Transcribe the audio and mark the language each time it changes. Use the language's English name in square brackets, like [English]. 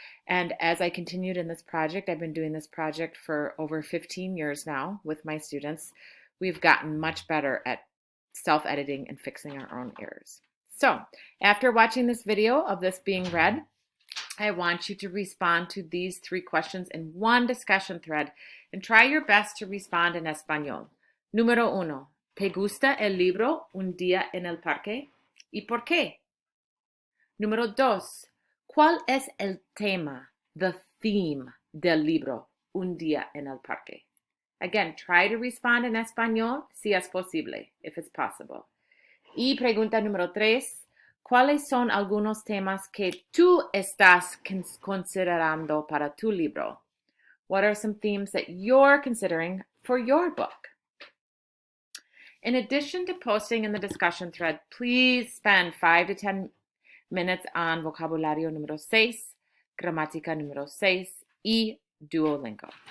[English] And as I continued in this project, I've been doing this project for over 15 years now with my students. We've gotten much better at self-editing and fixing our own errors. So after watching this video of this being read, I want you to respond to these three questions in one discussion thread and try your best to respond in español. [Spanish] Número uno, ¿te gusta el libro Un día en el parque? ¿Y por qué? Número dos, ¿cuál es el tema, [English] the theme [Spanish] del libro Un día en el parque? [English] Again, try to respond in español [Spanish] si es posible, [English] if it's possible. [Spanish] Y pregunta número tres, ¿cuáles son algunos temas que tú estás considerando para tu libro? [English] What are some themes that you're considering for your book? In addition to posting in the discussion thread, please spend 5 to 10 minutes on [Spanish] vocabulario número 6, gramática número 6, y Duolingo.